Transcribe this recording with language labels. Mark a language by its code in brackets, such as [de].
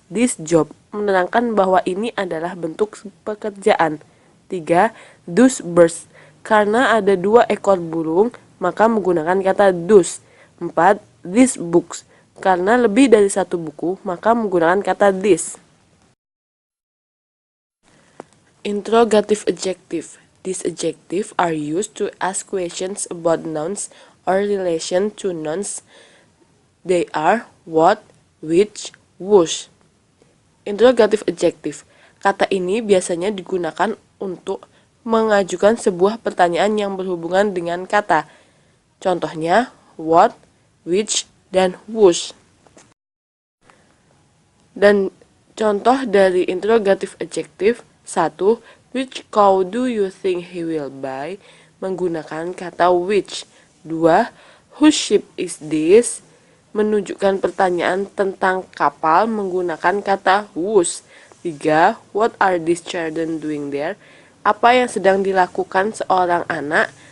[en] This job, [id] menerangkan bahwa ini adalah bentuk pekerjaan. 3. [en] Those birds, [id] karena ada 2 ekor burung, maka menggunakan kata those. 4. [en] These books, [id] karena lebih dari 1 buku, maka menggunakan kata this. [en] Interrogative adjective. These adjectives are used to ask questions about nouns or relation to nouns. They are what, which, whose. Interrogative adjective. [id] Kata ini biasanya digunakan untuk mengajukan sebuah pertanyaan yang berhubungan dengan kata. Contohnya, what, which, dan whose. Dan contoh dari interrogative adjective 1. [en] Which cow do you think he will buy? [id] Menggunakan kata which. 2. [en] Whose ship is this? [id] Menunjukkan pertanyaan tentang kapal menggunakan kata whose. 3. [en] What are these children doing there? [id] Apa yang sedang dilakukan seorang anak?